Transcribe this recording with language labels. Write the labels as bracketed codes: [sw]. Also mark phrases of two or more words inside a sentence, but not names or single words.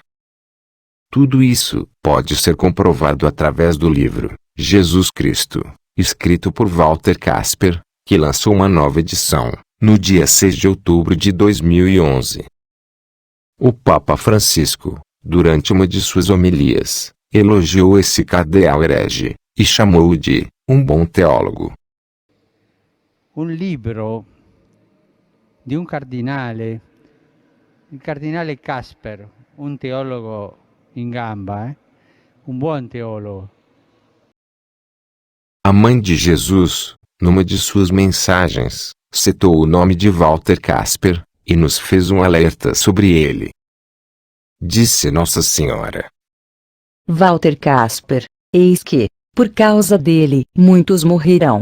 [pt] Tudo isso pode ser comprovado através do livro Jesus Cristo, escrito por Walter Kasper, que lançou uma nova edição no dia 6 de outubro de 2011. O Papa Francisco, durante uma de suas homilias, elogiou esse cardeal herege e chamou-o de um bom teólogo. [it] Un libro di un cardinale, il cardinale Kasper, un teologo in gamba, un buon teologo. [pt] A Mãe de Jesus, numa de suas mensagens, citou o nome de Walter Kasper, e nos fez um alerta sobre ele. Disse Nossa Senhora: Walter Kasper, eis que, por causa dele, muitos morrerão.